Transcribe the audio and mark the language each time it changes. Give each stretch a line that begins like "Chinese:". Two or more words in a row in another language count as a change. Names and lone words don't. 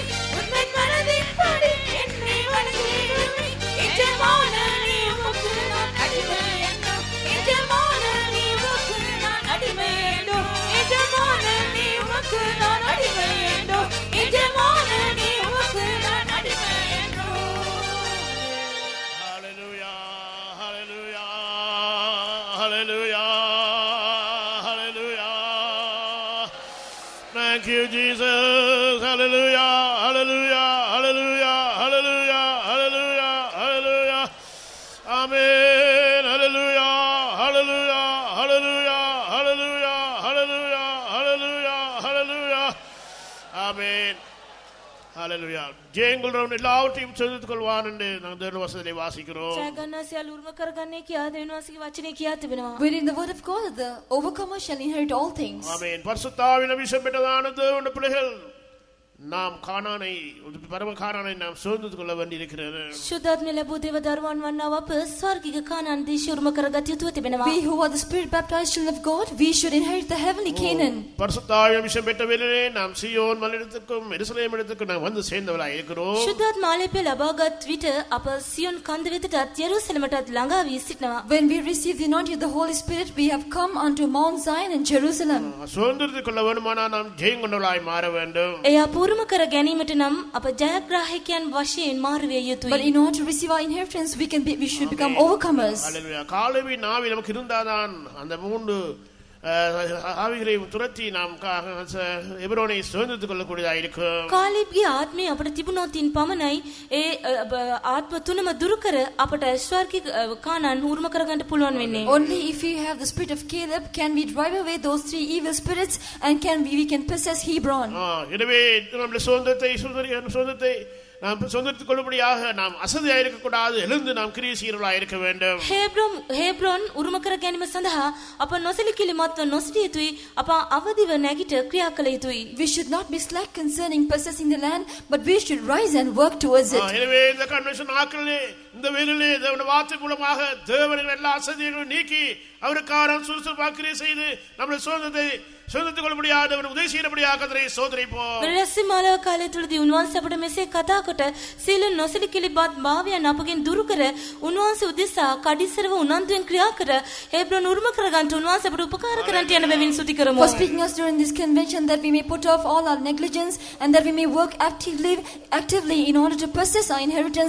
Tamil: உந்தன் மனதின்படி என்னை வணங்கிடுமே. எஜமானனே உமக்கு நான் அடிமை என்றோ. எஜமானனே உமக்கு நான் அடிமை என்றோ. எஜமானனே உமக்கு நான் அடிமை என்றோ. எஜமானனே உமக்கு நான் அடிமை என்றோ.
English: Hallelujah, hallelujah, hallelujah, hallelujah. Thank you, Jesus. Hallelujah, hallelujah, hallelujah, hallelujah, hallelujah, hallelujah. Amen. Hallelujah, hallelujah, hallelujah, hallelujah, hallelujah, hallelujah, hallelujah. Amen. Hallelujah.
Tamil: ஜெயங்களுடன் எல்லாவற்றையும் சேர்த்துக் கொள்வான் என்று நாங்கள் தேவனுடைய வசனத்தை வாசிக்கிறோம்.
Sinhala: ජයගන්නා සියලු උරුම කරගන්නේ කියා දෙවියන් වහන්සේගේ වචනේ කියා තිබෙනවා.
English: Within the word of God, the overcomer shall inherit all things.
Tamil: ஆமென். பரிசுத்தாவின் அபிஷேகம் பெற்றதான தேவனுடைய பிள்ளைகள் நாம் கானானை பரம கானானை நாம் சுதந்திரித்துக் கொள்ள வேண்டியிருக்கிறது.
Sinhala: ශුද්ධාත්මය ලැබූ දේව දරුවන් වන්නා අප ස්වර්ගික කානාන් දේශය උරුම කරගත යුතුව තිබෙනවා.
English: We who are the spirit baptized children of God, we should inherit the heavenly Canaan.
Tamil: பரிசுத்தாவின் அபிஷேகம் பெற்ற வேளையிலே நாம் சீயோன் மலையிடத்துக்கும் எருசலேம் இடத்துக்கும் நாம் வந்து சேர்ந்தவர்களாய் இருக்கிறோம்.
Sinhala: ශුද්ධාත්ම ආලේපය ලබාගත් විට අප සියොන් කන්ද වෙතටත් යෙරුසලමටත් ළඟා වී සිටිනවා.
English: When we receive the anointing of the Holy Spirit, we have come unto Mount Zion in Jerusalem.
Tamil: சுதந்திரித்துக் கொள்ள வேண்டுமானால் நாம் ஜெயம் கொண்டவர்களாய் மாற வேண்டும்.
Sinhala: එය උරුම කර ගැනීමට නම් අප ජයග්‍රාහකයන් වශයෙන් මාරුවිය යුතුයි.
English: But in order to receive our inheritance, we should become overcomers. ஹalleluya.
Tamil: காலேபின் நாவி நமக்கு இருந்தாதான் அந்த மூன்று ஆவிகளை துரத்தி நாம் எபிரோனை சுதந்திரித்துக் கொள்ளக்கூடியதாக இருக்கும்.
Sinhala: කාලීබ්ගේ ආත්මය අපට තිබුණොතින් පමණයි ඒ ආත්ම තුනම දුරු කර අපට ස්වර්ගික කානාන් උරුම කරගන්න පුළුවන් වෙන්නේ.
English: Only if we have the spirit of Caleb can we drive away those three evil spirits and we can possess Hebron.
Tamil: எனவே நம்முடைய சுதந்திரத்தை நாம் சுதந்திரித்துக் கொள்ளும்படியாக நாம் அசதியாக இருக்கக்கூடாது. எழுந்து நாம் கிரியை செய்கிறவர்களாக இருக்க வேண்டும்.
Sinhala: හේබ්‍රොන් උරුම කර ගැනීම සඳහා අප නොසලිකිලිමත්ව නොසිටිය යුතුයි. අප අවදිව නැගිට ක්‍රියා කළ යුතුයි.
English: We should not be slack concerning possessing the land, but we should rise and work towards it.
Tamil: எனவே இந்த கன்வென்ஷன் நாட்களிலே இந்த வேளையிலே தேவனுடைய வார்த்தை மூலமாக தேவனின் எல்லா அசதியையும் நீக்கி அவருக்கான சுறுசுறுப்பாக கிரியை செய்து நம்முடைய சுதந்திரத்துக் கொள்ளும்படியாக தேவன் உதவி செய்யும்படியாக கர்த்தரை ஸ்தோத்திரிப்போம்.
Sinhala: රැස්වීම මාලව කාලය තුලදී උන්වහන්සේ අපට මෙසේ කතා කොට සීල නොසලිකිලිමත් භාවයන් අපගෙන් දුරු කර උන්වහන්සේ උදෙසා කඩිසරව උනන්දුවෙන් ක්‍රියා කර හේබ්‍රොන් උරුම කරගන්න උන්වහන්සේ අපට උපකාර කරන්නට යන බැවින් ස්තුති කරමු.
English: For speaking us during this convention, that we may put off all our negligence and that we may work actively in order to possess our inheritance.